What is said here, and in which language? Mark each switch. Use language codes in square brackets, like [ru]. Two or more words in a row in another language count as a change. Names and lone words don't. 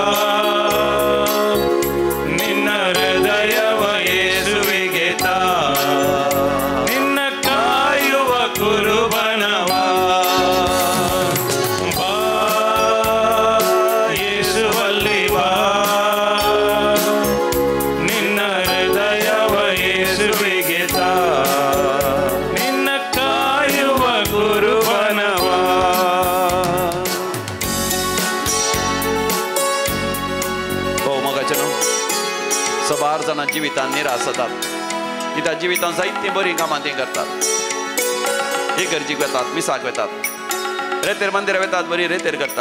[kn] ನಿನ್ನ ಹೃದಯವ ಯೇಸುವಿಗೆ ತಾ ನಿನ್ನ ಕಾಯುವ ಕುರುಬನವ ಬಾ ಯೇಸುವಲ್ಲಿ ಬಾ ನಿನ್ನ ಹೃದಯವ ಯೇಸುವಿಗೆ ತಾ ನಿನ್ನ ಕಾಯುವ ಗುರುವನವ [kok] बहुमोगाचेनो सबार जाणां जिवितांत निराश जातात कित्याक जिवितांत जायतीं बरीं कामां तीं करतात इगर्जीक वेतात मिसाक वेतात रेतेर मंदिरां वेतात बरी रेतेर करतात